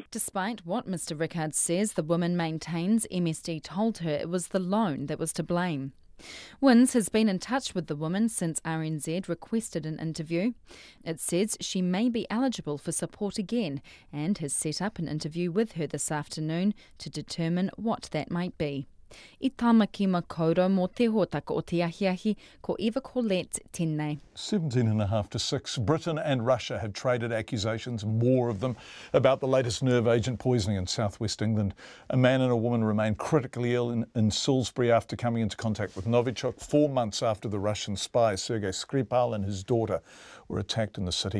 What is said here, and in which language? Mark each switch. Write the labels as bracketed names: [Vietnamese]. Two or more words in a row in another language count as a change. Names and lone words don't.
[English] Despite what Mr Rickard says, the woman maintains MSD told her it was the loan that was to blame. Wins has been in touch with the woman since RNZ requested an interview. It says she may be eligible for support again and has set up an interview with her this afternoon to determine what that might be. [Māori] I tamaki makaurau mō te hōtaka o te ahiahi, ko Eva Colette tēnei. [English] 17.5 to 6. Britain and Russia have traded accusations, more of them, about the latest nerve agent poisoning in southwest England. A man and a woman remain critically ill in Salisbury after coming into contact with Novichok 4 months after the Russian spy Sergei Skripal and his daughter were attacked in the city.